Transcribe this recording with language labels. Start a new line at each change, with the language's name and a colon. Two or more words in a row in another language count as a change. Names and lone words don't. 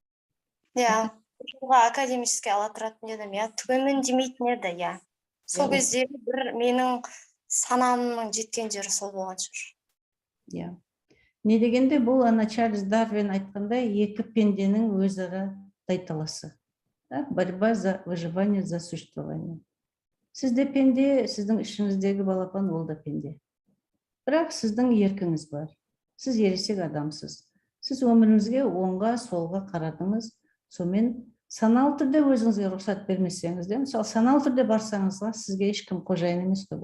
Kazakh: Жылға академический ала тұратын едім, түгенмен демейтін еді, Сол кезде бір менің санамның жеткен жері сол болған шығар. Не дегенде бұл Чарльз Дарвин айтқандай, екі пенденің өзара тайталасы.
Russian: Борьба за выживание, за существование.
Kazakh: Сізде пенде, сіздің ішіңіздегі балапан ол да пенде. Бірақ сіздің еркіңіз бар. Сіз ересек адамсыз. Сіз өміріңізге оңға, солға қарадыңыз. Сонымен саналы түрде өзіңізге рұқсат бермесеңіз де, мысалы саналы түрде барсаңызға, сізге ешкім қожайын емес қой.